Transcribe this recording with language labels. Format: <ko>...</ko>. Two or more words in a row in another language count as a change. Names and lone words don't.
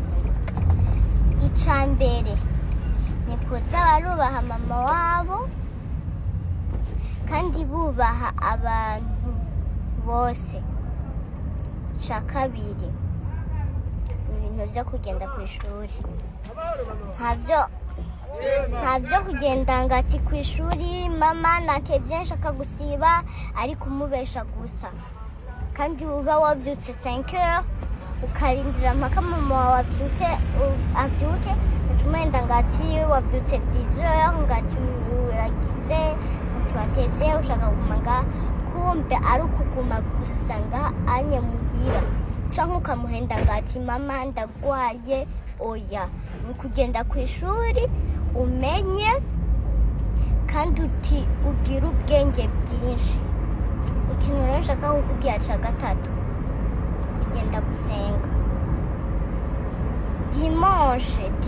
<rn>icambere ni kuza barubaha mama wabo kandi bubaha abantu bose kabiri ibintu byo kugenda ku ishuri ntabyo kugenda ngati ku ishuri mama nakebye nshaka gusiba ari kumubesha gusa kandi uba wabyutse 5 heures ukarindira mpaka mama wawe abyuke utumenda ngati wabyutse 10 heures ngati uragize twatevye ushaka kumanga kumbe ari ukuguma gusanga anye muhira canke ukamuhenda ngati mama ndagwaye oya ni kugenda ku ishuri umenye kandi ugira ubwenge bwinshi. Ikintu rero nshaka kukubwira ca gatatu, kugenda gusenga dimanche.</rn>